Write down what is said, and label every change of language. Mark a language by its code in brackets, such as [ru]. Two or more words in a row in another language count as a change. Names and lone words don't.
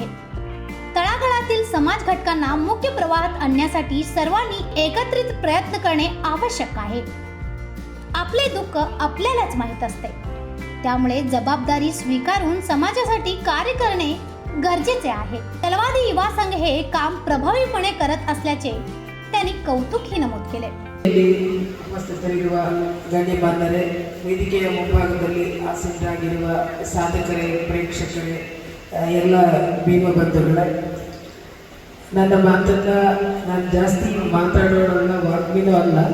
[mr] तळागाळातील समाज घटकांना मुख्य प्रवाहात आणण्यासाठी सर्वांनी एकत्रित प्रयत्न करणे आवश्यक आहे. आपले दुःख आपल्यालाच माहीत असते, त्यामुळे जबाबदारी स्वीकारून समाजासाठी कार्य करणे गरजेचे आहे. चलवादी युवा संघ हे काम प्रभावीपणे करत असल्याचे त्यांनी कौतुकही नमूद केले. [kn] ಉಪಸ್ಥಿತರಿರುವ ಗಣ್ಯಮಾನ್ಯರೇ, ವೇದಿಕೆಯ ಮುಂಭಾಗದಲ್ಲಿ ಆಸೀನರಾಗಿರುವ ಸಾಧಕರೇ, ಪ್ರೇಕ್ಷಕರೇ, ಎಲ್ಲ ಭೀಮ ಬಂಧುಗಳೇ, ನನ್ನ ಮಾತನ್ನ ನಾನು ಜಾಸ್ತಿ ಮಾತಾಡೋಣ, ವಾಗ್ಮಿನೂ ಅಲ್ಲ.